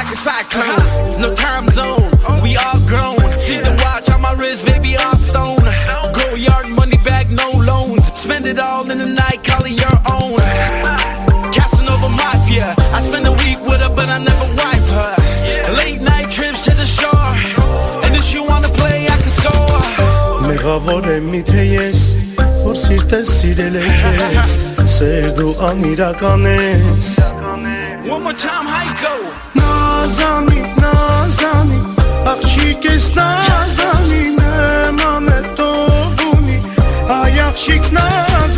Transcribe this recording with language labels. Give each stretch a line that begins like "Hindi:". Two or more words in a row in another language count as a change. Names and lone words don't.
English: a cyclone No time zone, we all grown See the watch on my wrist, baby, all stone Go yard, money back, no loans Spend it all in the night, call it your own Casanova Mafia I spend a week with her, but I never wife her Late night trips to the shore And if you wanna play, I can score
Armenian: Մեղավոր եմ միթե ես Որ սիրտես սիրել է քեզ, սեր դու անիրական ես
English: One more time, how you go?
Armenian: Նազանի, նազանի, աղջիկ ես նազանի Նման է ով ունի, այ աղջիկ նազանի